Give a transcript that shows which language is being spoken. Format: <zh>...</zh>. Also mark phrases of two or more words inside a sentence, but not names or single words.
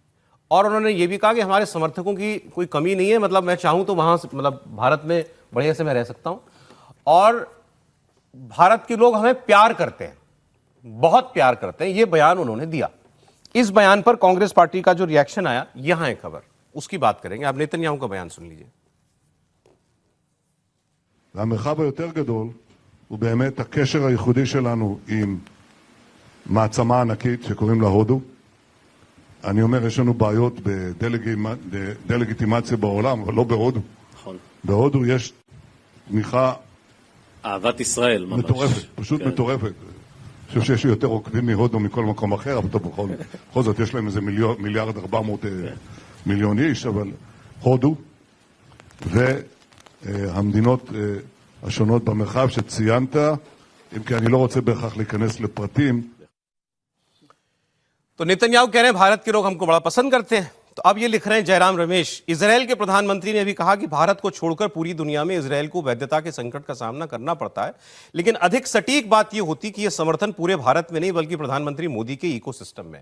<hi>और उन्होंने ये भी कहा कि हमारे समर्थकों की कोई कमी नहीं है, मतलब मैं चाहूं तो वहां मतलब भारत में बढ़िया से मैं रह सकता हूं, और भारत के लोग हमें प्यार करते हैं, बहुत प्यार करते हैं। ये बयान उन्होंने दिया। इस बयान पर कांग्रेस पार्टी का जो रिएक्शन आया, यहां है खबर, उसकी बात करेंगे। आप नेतन्याहू का बयान सुन लीजिए।</hi> <he>והמרחב היותר גדול הוא באמת הקשר הייחודי שלנו עם מעצמה ענקית שקוראים לה הודו. אני אומר, יש לנו בעיות בדלגיטימציה בעולם, אבל לא בהודו. נכון. בהודו יש תמיכה אהבת ישראל ממש. מטורפת, פשוט מטורפת. אני חושב שיש יותר עוקבים מהודו מכל מקום אחר, אבל בכל זאת יש להם איזה 1,400,000,000 איש, אבל הודו והמדינות השונות במרחב שציינת, אם כי אני לא רוצה בהכרח להיכנס לפרטים.</he> <hi>तो नेतन्याहू कह रहे हैं भारत के लोग हमको बड़ा पसंद करते हैं। तो अब ये लिख रहे हैं जयराम रमेश, इजरायल के प्रधानमंत्री ने भी कहा कि भारत को छोड़कर पूरी दुनिया में इजरायल को वैधता के संकट का सामना करना पड़ता है, लेकिन अधिक सटीक बात यह होती कि यह समर्थन पूरे भारत में नहीं बल्कि प्रधानमंत्री मोदी के इकोसिस्टम में।</hi>